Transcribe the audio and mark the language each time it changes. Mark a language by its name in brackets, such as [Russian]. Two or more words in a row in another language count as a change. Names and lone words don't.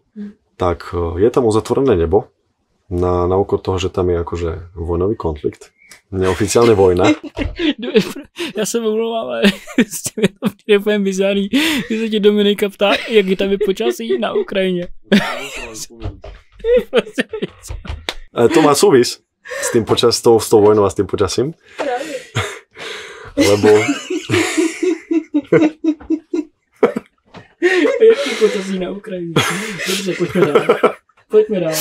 [Slovak] Tak je tam uzatvorené nebo. Na úkor toho, že tam je akože vojnový konflikt. Neoficiálne vojna. [Czech] Já se omlouvám, ale s tím je to úplně bizarní, když se ti Dominika ptá, jak je tam počasí na Ukrajině. [Slovak] To má súvis s tým s tou vojnou a s tým počasím. Lebo... [Czech] Jaký počasí na Ukrajině? Dobře, Poďme dál.